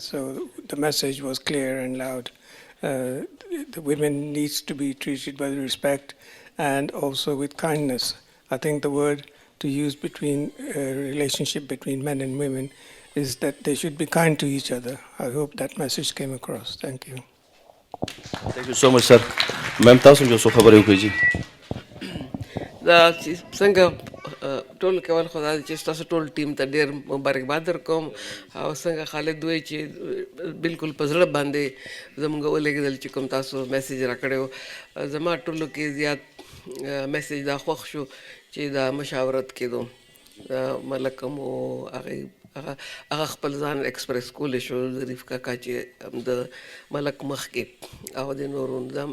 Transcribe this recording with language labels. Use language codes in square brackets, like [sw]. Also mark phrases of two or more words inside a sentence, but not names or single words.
[en] So the message was clear and loud. The women needs to be treated with respect and also with kindness. I think the word to use between relationship between men and women is that they should be kind to each other. I hope that message came across. Thank you. Thank you so much, sir. Ma'am, [ps] تاسو جو څه خبرې وکړئ جی. دا چې څنګه ټول کول خدا دې چې تاسو ټول ټیم ته ډېر مبارکباد درکوم او څنګه خالد دوی چې بالکل په زړه باندې زموږ ولېږدل چې کوم تاسو میسیج راکړی و زما ټولو کې زیات میسیج دا خوښ شو چې دا مشاورت کېدو ملک مو هغه خپل ځان ایکسپریس کولی شو ظریف کاکا چې د ملک مخ کې او د نورو نظام